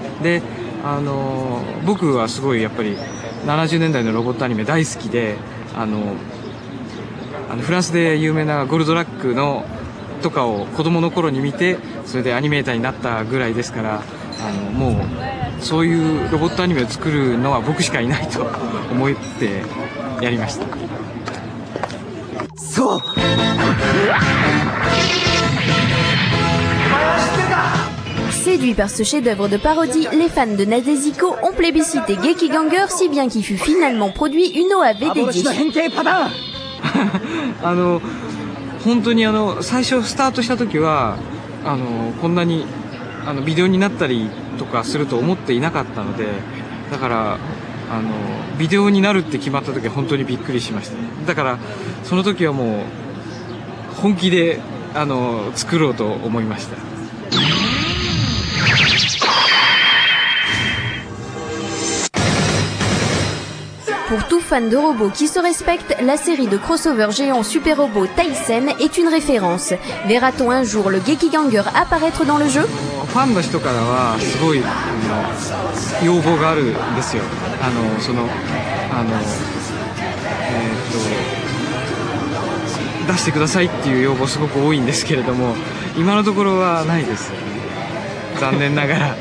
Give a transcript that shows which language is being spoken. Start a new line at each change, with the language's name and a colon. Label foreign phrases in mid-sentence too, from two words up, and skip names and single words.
Japanese: で、僕はすごいやっぱり70年代のロボットアニメ大好きで、フランスで有名なゴルドラックのとかを子供の頃に見て、それでアニメーターになったぐらいですから、もうそういうロボットアニメを作るのは僕しかいないと思ってやりました。そう。
French: Séduits par ce chef-d'œuvre de parodie, les fans de Nadesico ont plébiscité Gekiganger si bien qu'il fut finalement produit une OAV dédiée.
Japanese: 本当に最初スタートした時はこんなにビデオになったりとかすると思っていなかったので、だからビデオになるって決まった時は本当にびっくりしました。だからその時はもう本気で作ろうと思いました。
French: Pour tout fan de robots qui se respecte, la série de crossover géant super robot Taisen est une référence. Verra-t-on un jour le Gekiganger apparaître dans le jeu?
Japanese: ファンの人からはすごい要望があるんですよ。出してくださいっていう要望すごく多いんですけれども、今のところはないです。残念ながら。